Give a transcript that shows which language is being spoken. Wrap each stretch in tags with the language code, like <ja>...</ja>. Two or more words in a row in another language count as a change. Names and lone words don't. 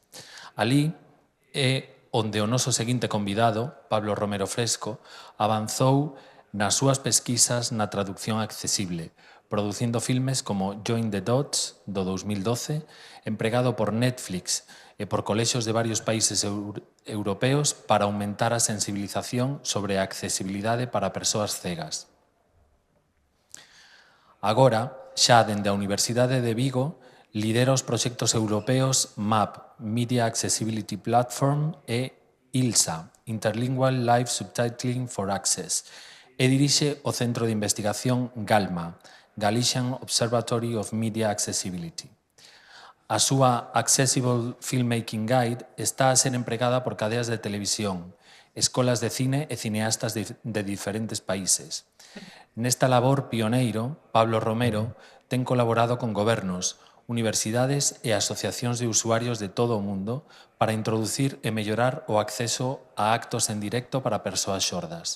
<gl>Alí é onde o noso seguinte convidado, Pablo Romero Fresco, avanzou nas súas pesquisas na traducción accesible, producindo filmes como Join the Dots, do 2012, empregado por Netflix e por colexios de varios países europeos para aumentar a sensibilización sobre a accesibilidade para persoas cegas. Agora, xa dende a Universidade de Vigo, lidera os proxectos europeos MAP, Media Accessibility Platform, e ILSA, Interlingual Live Subtitling for Access, e dirixe o Centro de Investigación GALMA, Galician Observatory of Media Accessibility. A súa Accessible Filmmaking Guide está a ser empregada por cadeas de televisión, escolas de cine e cineastas de diferentes países. Nesta labor pioneiro, Pablo Romero ten colaborado con gobernos, universidades e asociacións de usuarios de todo o mundo para introducir e mellorar o acceso a actos en directo para persoas xordas.</gl>